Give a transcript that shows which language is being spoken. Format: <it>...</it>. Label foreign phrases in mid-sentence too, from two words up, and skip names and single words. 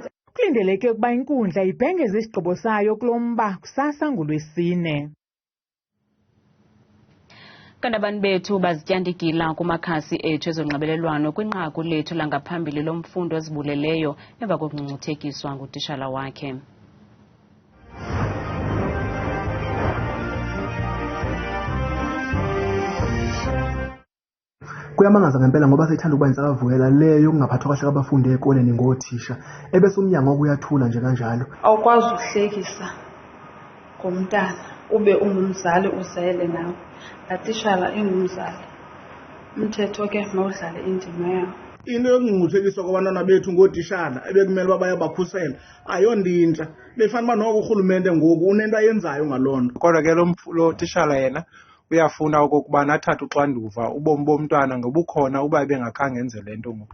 <xh>Kulindeleke ukuba inkundla ibhengeze isigqibo sayo kulomba kusasa ngoLwesine. Kanti abantu bethu bazityandikila kumakhasi ethu ezonxibelelwano kwinqaku lethu langaphambili lomfundi ozibuleleyo emva kokungcungcuthekiswa ngutishala wakhe.</xh> <zu>Kuyamangaza ngempela ngoba sethanda ukuba insakavukela leyo kungaphathwa kahle kwabafundi ezikoleni ngothisha ebese umnyango okuyathula nje kanjalo.</zu> <xh>Awukwazi ukuhlekisa ngomntana ube ungumzali uzele nawe. Atishala ingumzali. Umthetho ke mawudlale indima yawo. Into yokungcungcuthekiswa kwabantwana bethu ngotishala ebekumele uba bayabakhusela ayondintsha. Befanele uba noko urhulumente ngoku unento ayenzayo ngalonto. Kodwa ke lo tishala yena uyafuna okokubana athathe uxanduva ubomi bomntwana ngobukhona uba bengakhange enze lento ngoku.</xh>